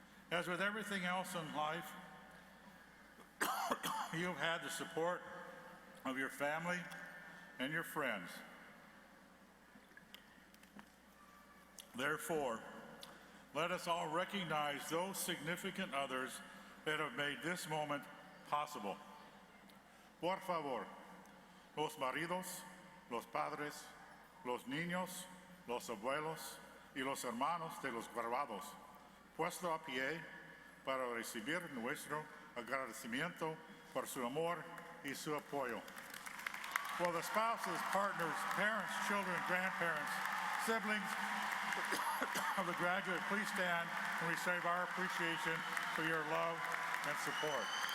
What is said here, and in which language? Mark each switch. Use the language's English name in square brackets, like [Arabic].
[English] As with everything else in life, you've had the support of your family and your friends. Therefore, let us all recognize those significant others that have made this moment possible. [Spanish] Por favor, los maridos, los padres, los niños, los abuelos y los hermanos de los graduados, puesto a pie para recibir nuestro agradecimiento por su amor y su apoyo. [English] Will the spouses, partners, parents, children, grandparents, siblings of the graduate please stand and receive our appreciation for your love and support.